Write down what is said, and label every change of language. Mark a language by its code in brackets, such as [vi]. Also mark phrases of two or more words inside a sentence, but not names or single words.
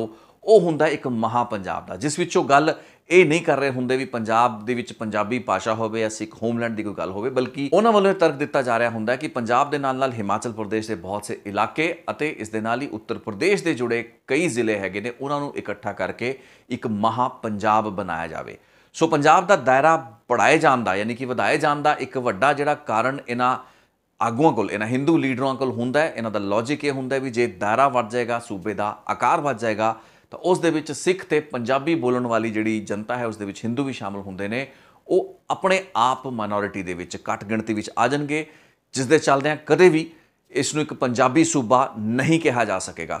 [pa] ਉਹ ਹੁੰਦਾ ਇੱਕ ਮਹਾ ਪੰਜਾਬ ਦਾ, ਜਿਸ ਵਿੱਚੋਂ ਗੱਲ ਇਹ ਨਹੀਂ ਕਰ ਰਹੇ ਹੁੰਦੇ ਵੀ ਪੰਜਾਬ ਦੇ ਵਿੱਚ ਪੰਜਾਬੀ ਭਾਸ਼ਾ ਹੋਵੇ ਜਾਂ ਸਿੱਖ ਹੋਮਲੈਂਡ ਦੀ ਕੋਈ ਗੱਲ ਹੋਵੇ, ਬਲਕਿ ਉਹਨਾਂ ਵੱਲੋਂ ਇਹ ਤਰਕ ਦਿੱਤਾ ਜਾ ਰਿਹਾ ਹੁੰਦਾ ਕਿ ਪੰਜਾਬ ਦੇ ਨਾਲ-ਨਾਲ ਹਿਮਾਚਲ ਪ੍ਰਦੇਸ਼ ਦੇ ਬਹੁਤ ਸੇ ਇਲਾਕੇ ਅਤੇ ਇਸ ਦੇ ਨਾਲ ਹੀ ਉੱਤਰ ਪ੍ਰਦੇਸ਼ ਦੇ ਜੁੜੇ ਕਈ ਜ਼ਿਲ੍ਹੇ ਹੈਗੇ ਨੇ, ਉਹਨਾਂ ਨੂੰ ਇਕੱਠਾ ਕਰਕੇ ਇੱਕ ਮਹਾ ਪੰਜਾਬ ਬਣਾਇਆ ਜਾਵੇ। ਸੋ ਪੰਜਾਬ ਦਾ ਦਾਇਰਾ ਬੜ੍ਹਾਏ ਜਾਣ ਦਾ ਯਾਨੀ ਕਿ ਵਧਾਏ ਜਾਣ ਦਾ ਏਕ ਵੱਡਾ ਜਿਹੜਾ ਕਾਰਣ ਇਨ੍ਹਾਂ ਆਗੂਆਂ ਕੋਲ, ਇਨ੍ਹਾਂ ਹਿੰਦੂ ਲੀਡਰਾਂ ਕੋਲ ਹੁੰਦਾ ਹੈ। ਇਨ੍ਹਾਂ ਦਾ ਲਾਜਿਕ ਯੇ ਹੁੰਦਾ ਹੈ ਭੀ ਜੇ ਦਾਇਰਾ ਵਧ ਜਾਏਗਾ, ਸੂਬੇ ਕਾ ਆਕਾਰ ਵਧ ਜਾਏਗਾ, ਤੋ ਉਸ ਦੇ ਵਿਚ ਸਿੱਖ ਤੇ ਪੰਜਾਬੀ ਬੋਲਣ ਵਾਲੀ ਜਿਹੜੀ ਜਨਤਾ ਹੈ ਉਸ ਦੇ ਵਿਚ ਹਿੰਦੂ ਭੀ ਸ਼ਾਮਲ ਹੁੰਦੇ ਨੇ, ਵੋ ਅਪਣੇ ਆਪ ਮਾਈਨਾਰਿਟੀ ਦੇ ਵਿਚ ਘਟ ਗਿਣਤੀ ਵਿਚ ਆ ਜਾਣਗੇ, ਜਿਸ ਦੇ ਚਲਦਿਆਂ ਕਦੇ ਭੀ ਇਸਨੂੰ ਏਕ ਪੰਜਾਬੀ ਸੂਬਾ ਨਹੀਂ ਕਹਾ ਜਾ ਸਕੇਗਾ।